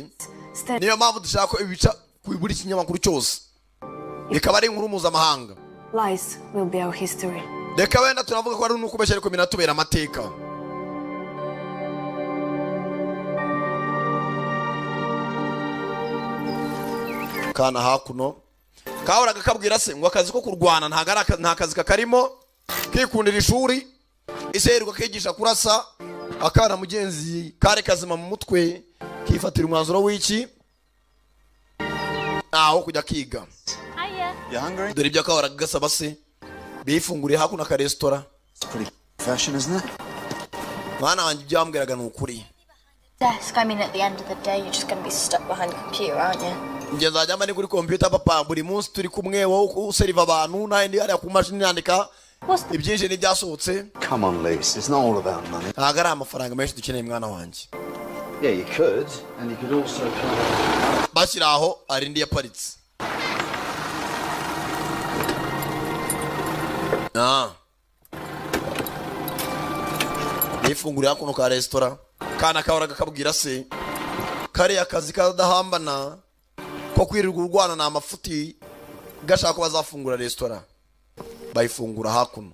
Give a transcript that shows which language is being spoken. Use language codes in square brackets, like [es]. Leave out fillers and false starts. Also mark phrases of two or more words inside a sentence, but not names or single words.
[rw] Niyo mpamvu dushaka ko ibica buri kinyamakuru cyose bikaba ari inkuru mpuzamahanga. [en] Lies will be our history. [rw] Reka wenda tunavuga ko ari n'ukubeshya ariko binatubera amateka. Kana hakuno kahoraga kabwira se ngo akazi ko kurwana nta kazi kakarimo kikundira ishuri iserwa kigisha kurasa akana mugenzi kare kazima mu mutwe kifatira umwanzuro w'iki aho kujya kiga. Dore ibyo kahoraga gasaba se bifunguriye hakuno ka restaurant. [en] It's pretty fashion, isn't it? [rw] Mwana wanjye byambwiraga n'ukuri. [en] Desk, I mean at the end of the day you're just going to be stuck behind a computer, aren't you? [rw] Nge nzajya mba ni kuri computer papa buri munsi turi kumwe wowe useriva abantu n'andi ari ku mashini yandika ibyinshi n'ibyasohotse. [en] Come on, Lise, it's not all about money. [rw] Ntabwo ari amafaranga menshi dukeneye mwana wanjye. [en] Yeah, you could, and you could also [rw] bashyira aho arindi yaparitse. Nifungurira kuno ka restaurant kana kahoraga kabwira se kare akazi kadahambana ko kwirirwa urwana na amafuti gashaka ko bazafungura restaurant bayifungura hakuno.